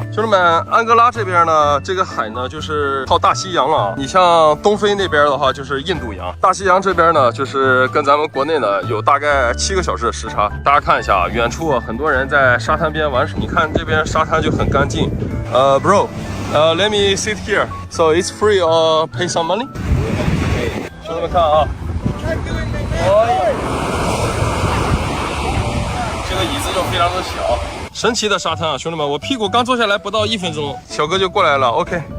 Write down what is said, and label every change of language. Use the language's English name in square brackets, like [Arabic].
[Chinese] 兄弟们，安哥拉这边呢，这个海呢就是靠大西洋了啊。你像东非那边的话，就是印度洋；大西洋这边呢，就是跟咱们国内呢有大概7个小时的时差。大家看一下啊，远处很多人在沙滩边玩水，你看这边沙滩就很干净。 [English] Bro, let me sit here. So it's free or pay some money? [Chinese] 兄弟们看啊，这个椅子就非常的小，神奇的沙滩啊，兄弟们，我屁股刚坐下来不到1分钟，小哥就过来了。OK,